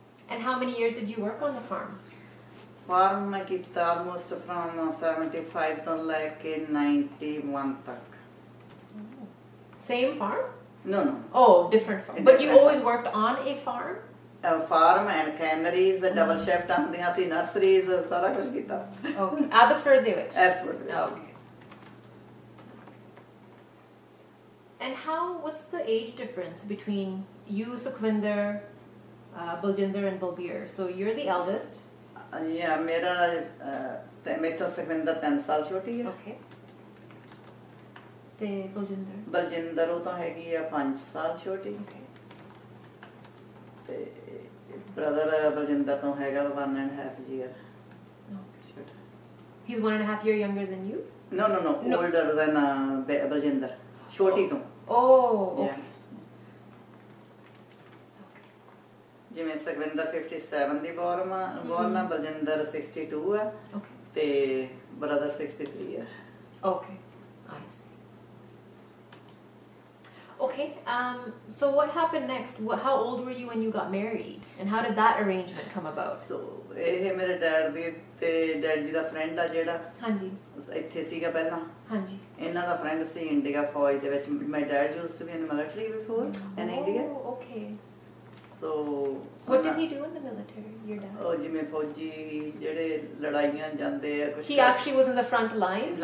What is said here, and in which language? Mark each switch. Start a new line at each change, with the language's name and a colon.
English: And how many years did you work on the farm?
Punjabi: Farm ਮੈਂ ਕੀਤਾ
English: almost from
Punjabi: 75 ਤੋਂ ਲੈ ਕੇ 91 ਤੱਕ।
English: Same farm? No. Oh, different farm. But you always worked on a farm? A farm and canneries, double shift ਹੁੰਦੀਆਂ ਸੀ, nurseries,
Punjabi: ਸਾਰਾ ਕੁਝ ਕੀਤਾ।
English: Okay.
Punjabi: Abbotsford ਦੇ ਵਿੱਚ? Abbotsford ਦੇ ਵਿੱਚ।
English: Okay. And what's the age difference between you, Sukhvinder, Baljinder and Balbir? So you're the eldest.
Punjabi: Yeah, ਮੇਰਾ ਮੇਥੋਂ ਸੁਖਵਿੰਦਰ 3 ਸਾਲ ਛੋਟੀ ਹੈ।
English: Okay.
Punjabi: ਤੇ ਬਲਜਿੰਦਰ ਉਹ ਤਾਂ ਹੈਗੀ ਆ 5 ਸਾਲ ਛੋਟੀ।
English: Okay.
Punjabi: ਤੇ ਬ੍ਰਦਰ ਬਲਜਿੰਦਰ ਤੋਂ ਹੈਗਾ
English: 1.5 year
Punjabi: ਛੋਟਾ।
English: He's 1.5 year younger than you? No. Older than Baljinder,
Punjabi: ਛੋਟੀ ਤੋਂ।
English: Oh, okay.
Punjabi: ਜਿਵੇਂ ਸੁਖਵਿੰਦਰ 57 ਦੀ ਬੋਰਨ ਆ, ਬਲਜਿੰਦਰ 62 ਆ ਤੇ ਬ੍ਰਦਰ 63 ਆ।
English: Okay, I see. Okay, so what happened next? How old were you when you got married, and how did that arrangement come about?
Punjabi: So ਇਹ ਮੇਰੇ dad ਦੀ ਤੇ ਡੈਡ ਜੀ ਦਾ ਫਰੈਂਡ ਆ ਜਿਹੜਾ ਹਾਂਜੀ ਇੱਥੇ ਸੀਗਾ ਪਹਿਲਾਂ। ਹਾਂਜੀ। ਇਹਨਾਂ ਦਾ ਫਰੈਂਡ ਸੀ ਇੰਡੀਆ ਫੌਜ ਦੇ ਵਿੱਚ।
English: My dad used to be in the military before in India. Oh, okay. So what did he do in the military, your dad?
Punjabi: ਉਹ ਜਿਵੇਂ ਫੌਜੀ ਜਿਹੜੇ ਲੜਾਈਆਂ ਜਾਂਦੇ ਆ ਕੁਝ।
English: He actually was in the front lines?